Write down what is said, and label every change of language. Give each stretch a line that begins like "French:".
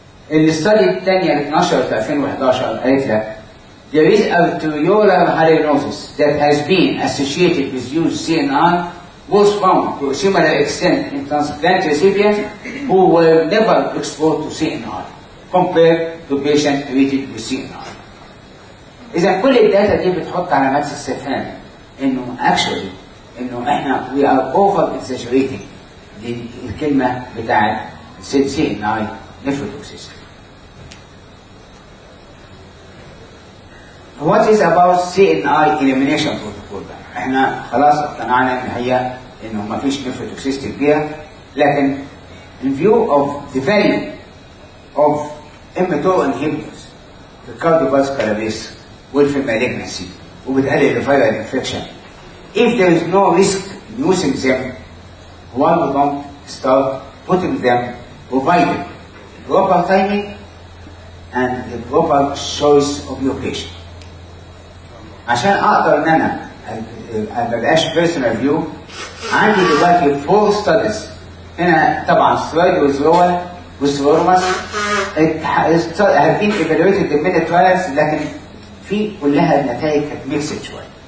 Arabic: الستادي الثانيه 12 في 2011 قالت لك
English: there is arteriolar hyalurosis that has been associated with used CNI was found to a similar extent in transplant recipients who were never exposed to CNI compared to patients treated with CNI.
Arabic: إذا كل الداتا دي بتحط علامات استفهام إنه actually إنه إحنا
English: we are over exaggerating
Arabic: دي الكلمة بتاعت CNI nephrotoxicity.
English: What is about CNI elimination protocol
Arabic: بقى؟ احنا خلاص اقتنعنا ان هي انه ما فيش نيفروتوكسيستي كبيره، لكن
English: in view of the value of mTOR inhibitors في cardiovascular risk والفي malignancy وبتقلل الفيرال infection if there is no risk in using them why we don't start putting them provided proper timing and the proper choice of your patient.
Arabic: عشان اقدر ان انا ما بقاش بيرسونال فيو عندي دلوقتي 4 ستاديز هنا طبعا سترايد وزرول وسورماس
English: have been evaluated in many trials
Arabic: لكن في كلها النتائج كانت ميكسد شويه.